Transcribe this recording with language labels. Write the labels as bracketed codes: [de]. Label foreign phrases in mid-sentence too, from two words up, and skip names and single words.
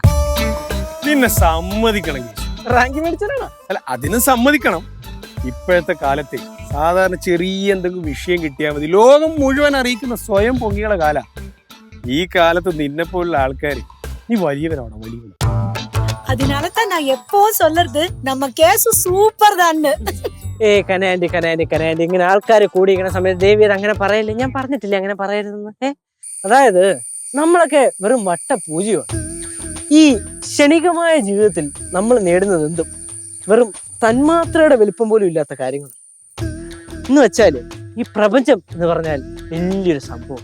[ml] നിന്നെ സമ്മതിക്കണം. റാങ്ക് മേടിച്ചാണോ? അല്ല, അതിന് സമ്മതിക്കണം. ഇപ്പോഴത്തെ കാലത്തെ സാധാരണ ചെറിയ എന്തെങ്കിലും വിഷയം കിട്ടിയാൽ മതി ലോകം മുഴുവൻ അറിയിക്കുന്ന സ്വയം പൊങ്ങിയുള്ള കാല. ഈ കാലത്ത് നിന്നെ പോലുള്ള ആൾക്കാര് നീ വലിയവരാണോ? വലിയവൻ. [ta] அதனாலதான் நான் எப்பவும் சொல்றது நம்ம கேசு சூப்பர் தான். [ml] കനാൻഡി ഇങ്ങനെ ആൾക്കാർ കൂടിയിരിക്കുന്ന സമയത്ത് ദേവിയത് അങ്ങനെ പറയല്ലേ. ഞാൻ പറഞ്ഞിട്ടില്ലേ അങ്ങനെ പറയരുതെന്ന്. അതായത് നമ്മളൊക്കെ വെറും വട്ട പൂജയാണ്. ഈ ക്ഷണികമായ ജീവിതത്തിൽ നമ്മൾ നേടുന്നത് എന്തും വെറും തന്മാത്രയുടെ വലിപ്പം പോലും ഇല്ലാത്ത കാര്യങ്ങൾ എന്ന് വെച്ചാല് ഈ പ്രപഞ്ചം എന്ന് പറഞ്ഞാൽ വലിയൊരു സംഭവം.